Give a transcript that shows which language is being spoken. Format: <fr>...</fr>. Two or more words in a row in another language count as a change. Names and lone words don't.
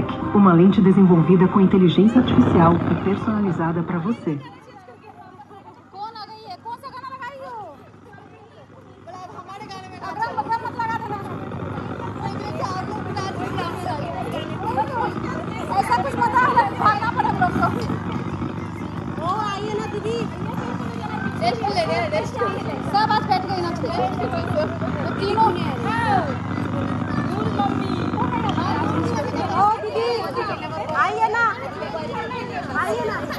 <pt>Uma lente desenvolvida com inteligência artificial e personalizada para você.</pt> <hi>कौन आ गई है? कौन सा गाना लगाई हो? हमारे गाने में अगरम बगरम मत लगा देना। ऐसा कुछ बता है, भागना पड़ा हम लोग को। ओ आइए ना दीदी, रेस्ट ले रहे, रेस्ट सब आज बैठ गई ना तो तीनों ओ दीदी आइए ना, आइए ना।</hi>